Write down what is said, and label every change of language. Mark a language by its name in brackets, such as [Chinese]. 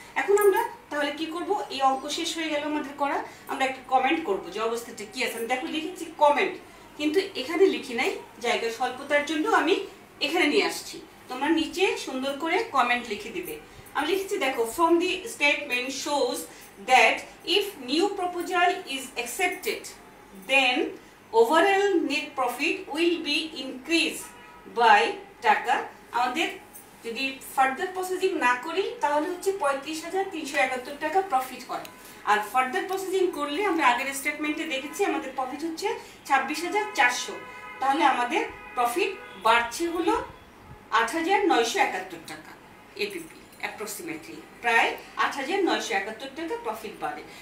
[Bangla] এখন আমরা তাহলে কি করব, এই অঙ্ক শেষ হয়ে গেল আমাদের করা, আমরা একটা কমেন্ট করব যে অবস্থাটা কি আছে। দেখো লিখেছি কমেন্ট, কিন্তু এখানে লিখি নাই, জায়গা স্বল্পতার জন্য আমি এখানে নিয়ে আসছি। তোমরা নিচে সুন্দর করে কমেন্ট লিখে দিবে। আমি লিখেছি দেখো [English] from the statement shows that if new proposal is accepted, then overall net profit will be increased by টাকা [Bangla] আমাদের যদি ফার্দার প্রসেসিং না করি তাহলে হচ্ছে 35,371 টাকা প্রফিট হয়। আর ফার্দার প্রসেসিং করলে আমরা আগের স্টেটমেন্টে দেখেছি আমাদের প্রফিট হচ্ছে 26,400, তাহলে আমাদের প্রফিট বাড়ছে হলো 8,971 টাকা এপিপি, অ্যাপ্রক্সিমেটলি প্রায় 8,971 টাকা প্রফিট বাড়ে।